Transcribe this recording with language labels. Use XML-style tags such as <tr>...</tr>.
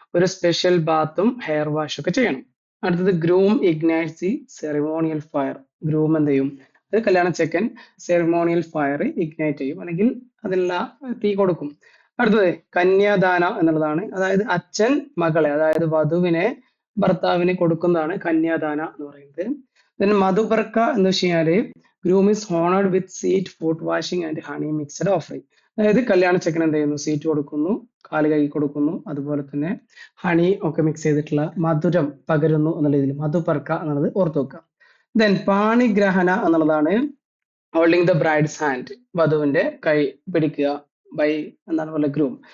<ml>ഒരു special ബാത്തും hair വാഷും ഒക്കെ ചെയ്യണം. അടുത്തത്</ml> <en>Groom ignites the ceremonial fire.</en> <ml>Groom എന്ത് ചെയ്യും? അത് കല്യാണ ചെക്കൻ സെറിമോണിയൽ ഫയർ ഇഗ്നൈറ്റ് ചെയ്യും, അല്ലെങ്കിൽ അതിനുള്ള തീ കൊടുക്കും. അടുത്തത് കന്യാദാന എന്നുള്ളതാണ്. അതായത് അച്ഛൻ മകളെ, അതായത് വധുവിനെ ഭർത്താവിന് കൊടുക്കുന്നതാണ് കന്യാദാന എന്ന് പറയുന്നത്.</ml> <en>then</en> <ml>മധുപർക്ക എന്ന് വെച്ച് കഴിഞ്ഞാല് groom</ml> <en>is honored with seat, foot washing and honey mixed offering.</en> <ml>അതായത് കല്യാണ ചെക്കൻ എന്ത് ചെയ്യുന്നു? സീറ്റ് കൊടുക്കുന്നു, കാല് കഴുകി കൊടുക്കുന്നു, അതുപോലെ തന്നെ ഹണി ഒക്കെ മിക്സ് ചെയ്തിട്ടുള്ള മധുരം പകരുന്നു എന്നുള്ള രീതിയിൽ മധുപർക്ക എന്നുള്ളത് ഓർത്തു വെക്കുക. ദെൻ പാണിഗ്രഹണ എന്നുള്ളതാണ്</ml> <en>holding the bride's hand,</en> <ml>വധുവിന്റെ കൈ പിടിക്കുക ബൈ എന്താണ് പറയുക ഗ്രൂം.</ml>